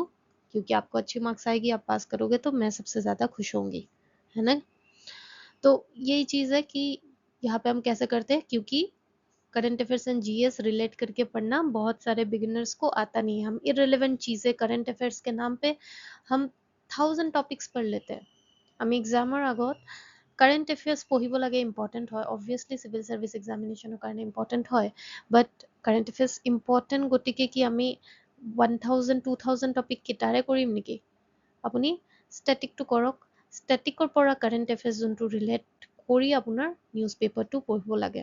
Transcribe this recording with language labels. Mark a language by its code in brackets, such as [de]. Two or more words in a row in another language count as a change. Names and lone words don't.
[hi] क्योंकि आपको अच्छी मार्क्स आएगी, आप पास करोगे तो मैं सबसे ज़्यादा खुश होंगी, है ना। तो यही चीज़ है कि यहाँ पे हम कैसे करते हैं, क्योंकि [en] current affairs and GS [hi] रिलेट करके पढ़ना बहुत सारे बिगिनर्स को आता नहीं है। हम इररिलेवेंट चीज़ें [en] current affairs [hi] के नाम पे हम 1000 টপিক্স পঢ় लेते हैं। [as] আমি এক্সামৰ আগত [en] current affairs [as] পঢ়িব লাগে, ইম্পৰ্টেণ্ট হয়, [en] obviously civil service examinationৰ [as] কাৰণে ইম্পৰ্টেণ্ট হয়, [en] but current affairs important [as] গতিকে কি আমি 1000 2000 টপিক কেইটাৰে কৰিম নেকি? আপুনি ষ্টেটিকটো কৰক, ষ্টেটিকৰ পৰা [en] current affairs [as] যোনটো ৰিলেট কৰি আপোনাৰ [en] news paperটো [as] পঢ়িব লাগে।